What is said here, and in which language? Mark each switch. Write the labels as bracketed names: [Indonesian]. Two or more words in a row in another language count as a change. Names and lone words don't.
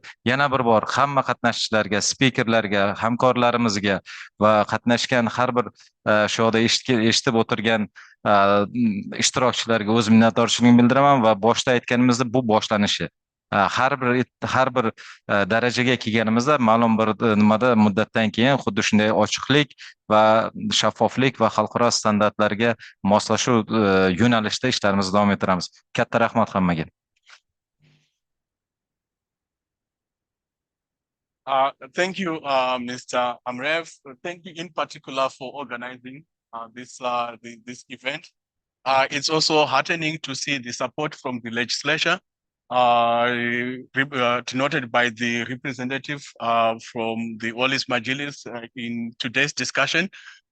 [Uzbek] Yana bir bor hamma qatnashchilarga, spikerlarga, hamkorlarimizga va qatnashgan har bir shu yerda eshitib o'tirgan ishtirokchilarga o'z minnatdorchiligimni bildiraman va boshda aytganimizdek, bu boshlanishi. Har bir darajaga kelganimizda ma'lum bir nimada muddatdan keyin xuddi shunday ochiqlik va shaffoflik va xalqaro standartlarga moslashuv yo'nalishida ishlarimizni davom ettiramiz. Katta rahmat hammaga. [English] Thank you, Mr. Amrev. Thank you in particular for organizing this event. It's also heartening to see the support from the legislature, denoted by the representative from the Olis Majilis in today's discussion.